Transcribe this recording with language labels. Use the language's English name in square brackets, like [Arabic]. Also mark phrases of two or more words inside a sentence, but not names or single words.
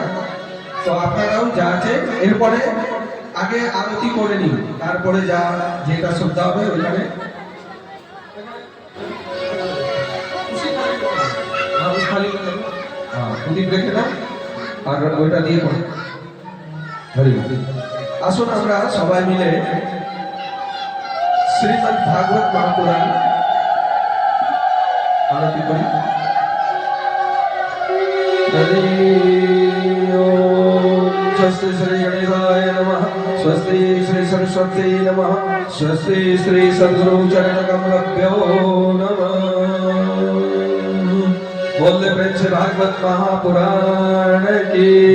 [Bangla] তো আপনারাও যা আছে এরপরে আগে আরতি করে নিন, তারপরে যা যেটা শ্রদ্ধা হবে ওইখানে প্রদীপ রেখে দাও আর ওইটা দিয়ে পড়ে। হরি আসুন আমরা সবাই মিলে শ্রীমদ্ ভাগবত মহাপুরাণ আরতি করি। [Sanskrit] स्वस्ति श्री गणेशाय नमः, स्वस्ति श्री सरस्वती नमः, स्वस्ति श्री सद्गुरु चरण कमलभ्यो नमः। [Hindi] बोले प्रेम से भागवत महापुराण की।